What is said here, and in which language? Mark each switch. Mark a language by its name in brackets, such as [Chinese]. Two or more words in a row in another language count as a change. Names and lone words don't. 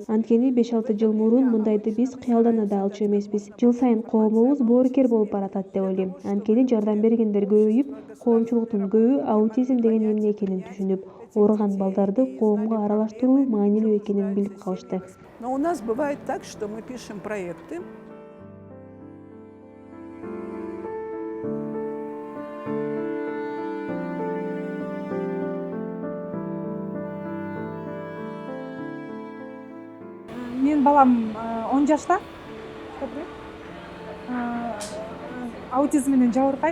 [Kyrgyz] Анткени 5-6 жыл мурун мындайды биз кыялдана да алчу эмеспиз. Жыл сайын коомубуз боорукер болуп баратат деп ойлойм. Анткени жардам бергендер көбөйүп, коомчулуктун көбү аутизм деген эмне экенин түшүнүп, ооруган балдарды коомго аралаштыруу маанилүү экенин билип калышты. [Russian] Но у нас бывает так, что мы пишем проекты. [Kyrgyz] Менин балам 10 жашта. Аутизм менен жабыркайт.